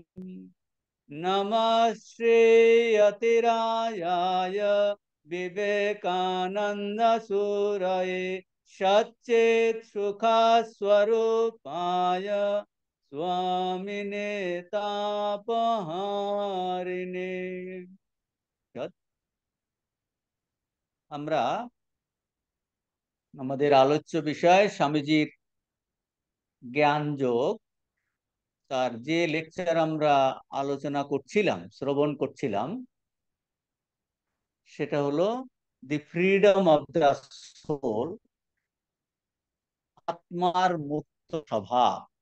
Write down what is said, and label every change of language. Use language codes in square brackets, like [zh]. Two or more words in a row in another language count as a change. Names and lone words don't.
[sa] नमः श्रीयतिरायाय विवेकानंद सूरये सच्चित् सुखस्वरूपाय स्वामिने तापहारिणे। [bn] আমরা আমাদের আলোচ্য বিষয় স্বামীজির জ্ঞান যোগ, তার যে লেকচার আমরা আলোচনা করছিলাম, শ্রবণ করছিলাম, সেটা হলো [en] the freedom of the soul, [bn] আত্মার মুক্ত স্বভাব।